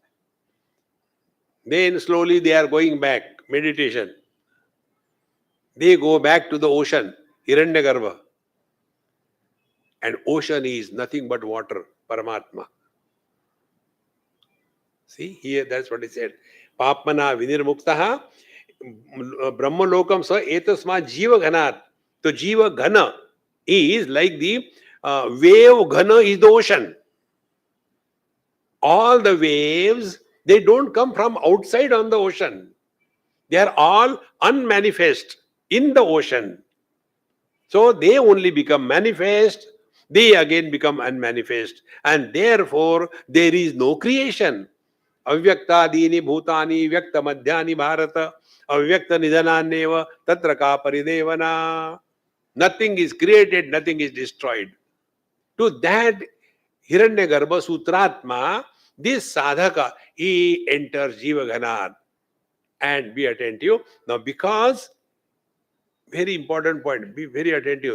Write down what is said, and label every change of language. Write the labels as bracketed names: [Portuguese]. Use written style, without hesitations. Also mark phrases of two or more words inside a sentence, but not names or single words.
[English] Then slowly they are going back, meditation. They go back to the ocean, Hiranyagarbha. And ocean is nothing but water, Paramatma. See, here that's what he said. [Sanskrit] Papmana vinirmuktaha brahmalokam sa etasma jiva ghanat. [English] So [Sanskrit] jiva ghana [English] is like the wave ghana is the ocean. All the waves, they don't come from outside on the ocean. They are all unmanifest in the ocean. So they only become manifest, they again become unmanifest. And therefore, there is no creation. [Sanskrit] Avyakta-dini bhutani vyakta madhyani bharata avyakta nidhananyeva tatra ka paridevana. [English] Nothing is created, nothing is destroyed. To that [Sanskrit] Hiranyagarbha Sutratma, [English] this sadhaka, he enters [Sanskrit] Jiva Ghanat. [English] And be attentive. Now, because, very important point, be very attentive.